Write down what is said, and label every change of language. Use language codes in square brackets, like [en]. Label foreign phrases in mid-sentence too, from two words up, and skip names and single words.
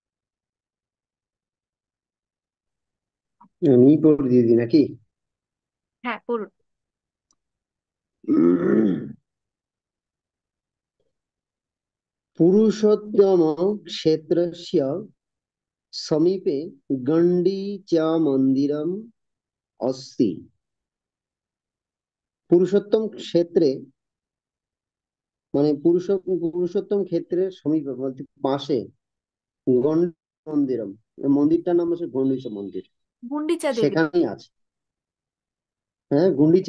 [bn] আমি করে দিয়ে দিই নাকি? হ্যাঁ, পড়ুন। [sa] पुरुषोत्तम क्षेत्रस्य समीपे गण्डीचा अस्ति। [bn] পুরুষোত্তম ক্ষেত্রে মানে পুরুষোত্তম ক্ষেত্রের সমীপে বলতে পাশে গণ্ড মন্দিরম, এই মন্দিরটার নাম হচ্ছে গণ্ডিচা মন্দির, গুন্ডিচা দেবী। সেখানেই আছে। হ্যাঁ, গুন্ডিচা